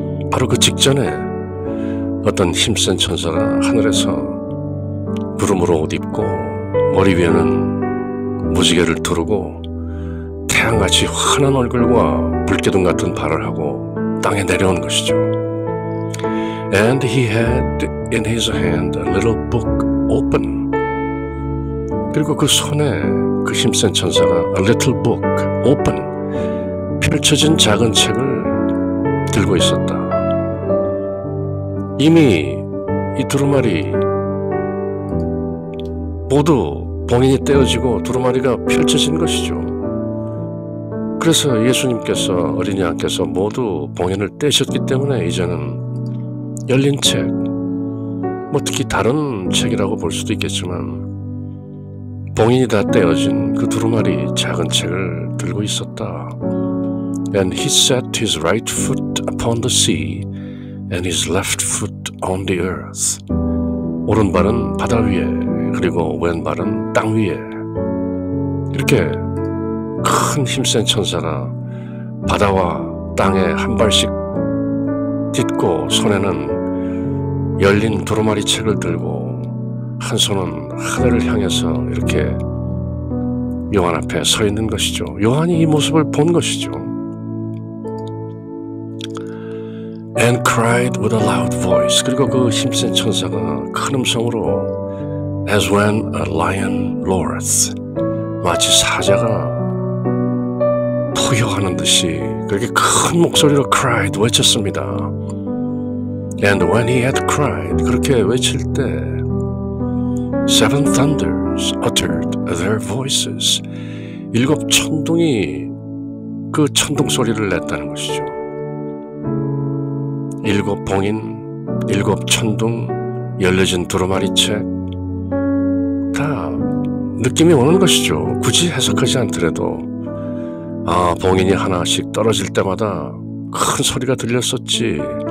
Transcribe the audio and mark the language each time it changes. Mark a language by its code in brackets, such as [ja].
[ko] 바로 그 직전에 어떤 힘센 천사가 하늘에서 구름으로 옷 입고 머리 위에는 무지개를 두르고 태양같이 환한 얼굴과 불기둥 같은 발을 하고 땅에 내려온 것이죠. [en] And he had in his hand a little book open. [ko] 그리고 그 손에 그 힘센 천사가 [en] a little book open, [ko] 펼쳐진 작은 책을 들고 있었다. 이미 이 두루마리 모두 봉인이 떼어지고 두루마리가 펼쳐진 것이죠. 그래서 예수님께서, 어린이 양께서 모두 봉인을 떼셨기 때문에 이제는 열린 책, 뭐 특히 다른 책이라고 볼 수도 있겠지만 봉인이 다 떼어진 그 두루마리 작은 책을 들고 있었다. [en] And he set his right foot upon the sea and his left foot on the earth. [ko] 오른발은 바다 위에, 그리고 왼발은 땅 위에. 이렇게 큰 힘센 천사가 바다와 땅에 한 발씩 딛고 손에는 열린 두루마리 책을 들고 한 손은 하늘을 향해서 이렇게 요한 앞에 서 있는 것이죠. 요한이 이 모습을 본 것이죠. [en] And cried with a loud voice. [ko] 그리고 그 힘센 천사가 큰 음성으로 [en] As when a lion roareth. [ko] 마치 사자가 포효하는 듯이 그렇게 큰 목소리로 cried, 외쳤습니다. [en] And when he had cried, [ko] 그렇게 외칠 때 [en] Seven thunders uttered their voices. [ko] 7 천둥이 그 천둥 소리를 냈다는 것이죠. 7 봉인, 7 천둥, 열려진 두루마리 책, 다 느낌이 오는 것이죠. 굳이 해석하지 않더라도 봉인이 하나씩 떨어질 때마다 큰 소리가 들렸었지.